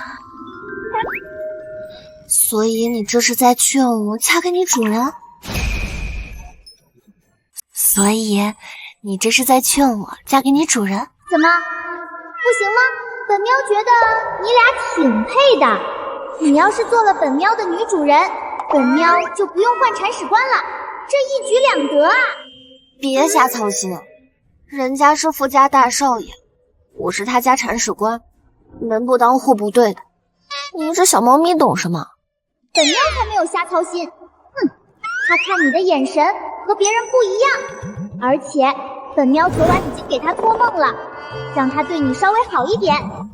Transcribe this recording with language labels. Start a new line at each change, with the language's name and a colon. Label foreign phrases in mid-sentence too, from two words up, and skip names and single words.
Chinese: 所以你這是在勸我嫁給你主人？所以你這是在勸我嫁給你主人？怎麼，不行嗎？本喵覺得你倆挺配的。你要是做了本喵的女主人，本喵就不用換鏟屎官了，這一舉兩得啊！別瞎操心，人家是傅家大少爺，我是他家鏟屎官，門不當戶不對的。你一隻小貓咪懂什麼？本喵才沒有瞎操心。他看你的眼神和別人不一樣，而且本喵昨晚已經給他托夢了，讓他對你稍微好一點。